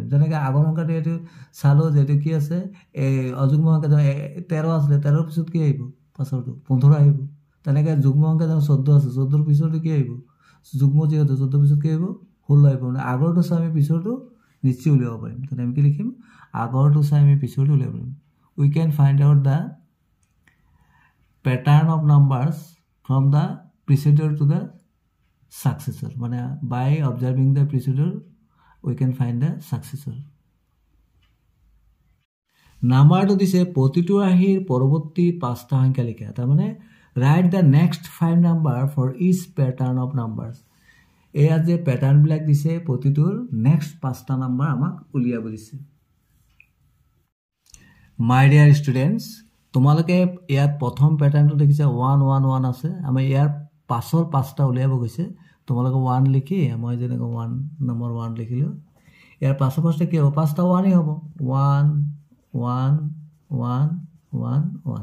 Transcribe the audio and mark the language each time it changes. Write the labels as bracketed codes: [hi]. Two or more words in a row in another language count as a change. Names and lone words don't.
[as] যেনেকৈ আগৰ সংখ্যাটো এইটো চালোঁ যে এইটো কি আছে, অযুগ্ম সংখ্যা 13 আছিলে, 13ৰ পিছত কি আহিব? পাছৰটো 15 আহিব। তেনেকৈ যুগ্ম সংখ্যা 14 আছে, 14ৰ পিছৰটো কি আহিব? যুগ্ম যিহেতু 14ৰ পিছত কি আহিব? 16 আহিব। মানে আগৰটো চাই আমি পিছৰটো নিশ্চয় উলিয়াব পাৰিম। তেনে আমি কি লিখিম? আগৰটো চাই আমি পিছৰটো উলিয়াব পাৰিম। [en] We can find out the pattern of numbers from the preceding to the successor. মানে by observing the preceding we can find the successor. [as] নাম্বাৰটো দিছে প্ৰতিটো আৰ্হিৰ পৰৱৰ্তী 5টা সংখ্যা লিখা। [en] তাৰমানে write the next 5 number for each pattern of numbers. [as] এয়া যে প্যাটাৰ্ণবিলাক দিছে প্ৰতিটোৰ নেক্সট 5টা নাম্বাৰ আমাক উলিয়াব দিছে। [en] My dear students, [as] তোমালোকে ইয়াত প্ৰথম প্যাটাৰ্ণটো দেখিছে 1 1 1 আছে। আমি ইয়াৰ পাছৰ 5টা উলিয়াব গৈছে। তোমালোকে 1 লিখি মই যেনেকৈ 1 নম্বৰ 1 লিখিলোঁ। ইয়াৰ পাছৰ 5টা কি হ'ব? 5টা 1ই হ'ব। 1 1 1 1 1।